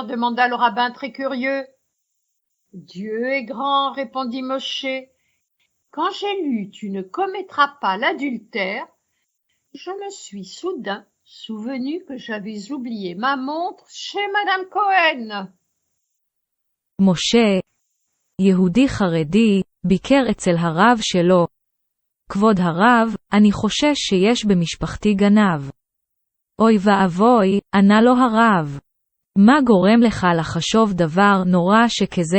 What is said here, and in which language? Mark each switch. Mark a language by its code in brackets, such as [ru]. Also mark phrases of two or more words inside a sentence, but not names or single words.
[fr] demanda le rabbin très curieux. « Dieu est grand, répondit Moshe. Quand j'ai lu « Tu ne commettras pas l'adultère », je me suis soudain souvenu que j'avais oublié ma montre chez Madame Cohen. [he] משה, יהודי חרדי, ביקר אצל הרב שלו. כבוד הרב, אני חושש שיש במשפחתי גנב. אוי ואבוי, ענה לו הרב. מה גורם לך לחשוב דבר נורא שכזה?